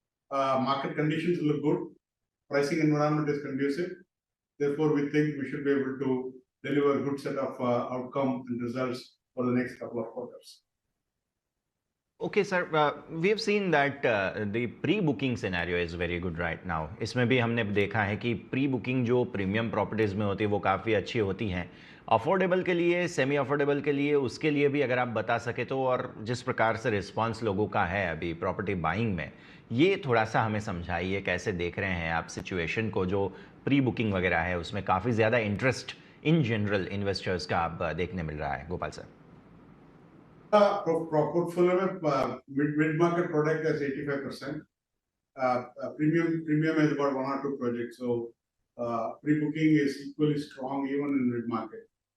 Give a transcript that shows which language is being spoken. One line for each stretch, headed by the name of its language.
English: Market conditions look good. Pricing environment is conducive. Therefore, we think we should be able to deliver a good set of outcome and results for the next couple of quarters. Okay, sir. We have seen that the pre-booking scenario is very good right now.
Hindi: इसमें भी हमने देखा है कि pre-booking जो premium properties में होती है वो काफ़ी अच्छी होती हैं. अफोर्डेबल के लिए, सेमी अफोर्डेबल के लिए, उसके लिए भी अगर आप बता सके तो, और जिस प्रकार से रिस्पांस लोगों का है अभी प्रॉपर्टी बाइंग में, ये थोड़ा सा हमें समझाइए. कैसे देख रहे हैं आप सिचुएशन को, जो प्री बुकिंग वगैरह है उसमें काफ़ी ज़्यादा इंटरेस्ट इन जनरल इन्वेस्टर्स का आप देखने मिल रहा है. गोपाल सर.
English: Portfolio में mid-market product is 85%. Premium is about 1 or 2 projects. So pre-booking is equally strong even in mid-market.